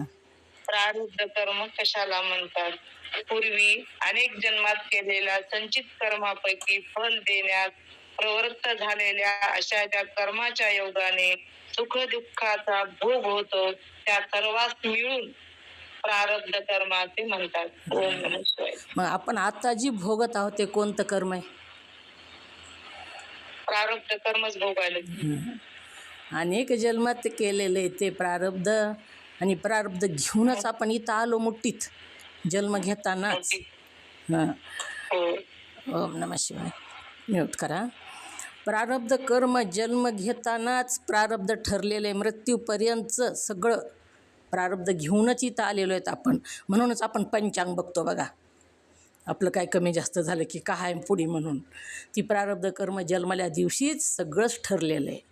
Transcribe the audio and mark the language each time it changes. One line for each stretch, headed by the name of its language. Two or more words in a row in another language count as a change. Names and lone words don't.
Marathi: प्रारब्ध कर्म कशाला म्हणतात? पूर्वी अनेक जन्मात केलेल्या संचित कर्मापैकी फल देण्यास प्रवृत्त झालेल्या अशा ज्या कर्माच्या योगाने सुख दुःखाचा भोग होतो त्या सर्वांस मिळून प्रारब्ध कर्म असे म्हणतात.
Sanskrit: ओम नमः शिवाय.
Marathi: मग आपण आता जी भोगत आहोत ते कोणतं कर्म आहे? प्रारब्ध कर्मच भोगायला. अनेक जन्मात केलेले ते प्रारब्ध, आणि प्रारब्ध घेऊनच आपण इथं आलो मुठीत जन्म घेतानाच. हां.
Sanskrit: ओम नमः शिवाय.
Marathi: म्यूट करा. प्रारब्ध कर्म जन्म घेतानाच प्रारब्ध ठरलेले मृत्यूपर्यंतचं सगळं प्रारब्ध घेऊनच इथं आलेलो आहेत आपण. म्हणूनच आपण पंचांग बघतो बघा, आपलं काय कमी जास्त झालं की काय पुढे म्हणून. ती प्रारब्ध कर्म जन्मल्या दिवशीच सगळंच ठरलेलं आहे.